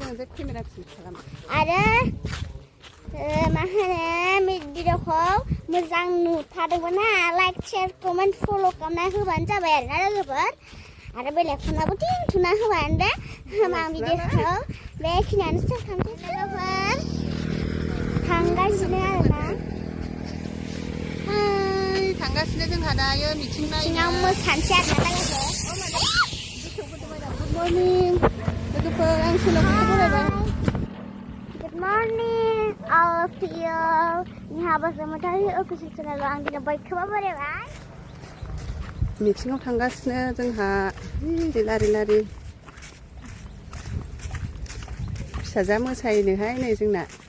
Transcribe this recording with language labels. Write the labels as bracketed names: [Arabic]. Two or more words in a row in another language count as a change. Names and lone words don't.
[Bodo] मा होनो भिडिअखौ मोजां नुथारदोंबा [English] like share comment follow' [Bodo] खालामना होबानो जाबाय आरोना लोगोफोर आरो बेलेगफोरनाबो टिं थुना होबानो दे होमबा आं भिडिअखौ बेखिनियावनो स्टार्ट खालामसै लोगोफोर थांगासिनो आरोना थांगासिनो जोंहा दायो मिटिं सिङाव मोसानोसै आरोना लोगोफोर [English] good morning [Bodo] लोगोफोर आं सोलोंथाइखौ बरायबाय [English] good morning all of you [Bodo] जोंहा बसुमतारी अफिसियेल चेनेलाव आं दिनै बयखौबो बरायबाय मिटिंआव थांगासिनो जोंहा लारि लारि फिसाजा मोसायोनोहाय नै जोंना